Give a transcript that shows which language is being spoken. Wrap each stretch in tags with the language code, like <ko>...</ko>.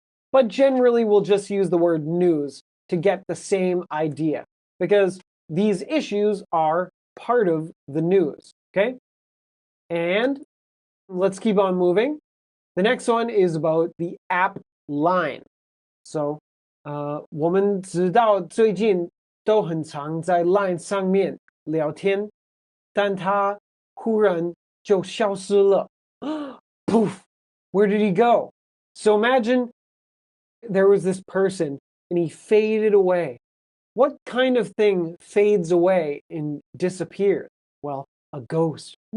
<en>But generally, we'll just use the word news to get the same idea, because these issues are part of the news, okay? And let's keep on moving. The next one is about the app Line.</en> <zh>So, 我们知道最近都很常在 Line 上面聊天，但他忽然就消失了。</zh> <en>Poof! Where did he go? So imagine there was this person and he faded away. What kind of thing fades away and disappears? Well, a ghost.</en>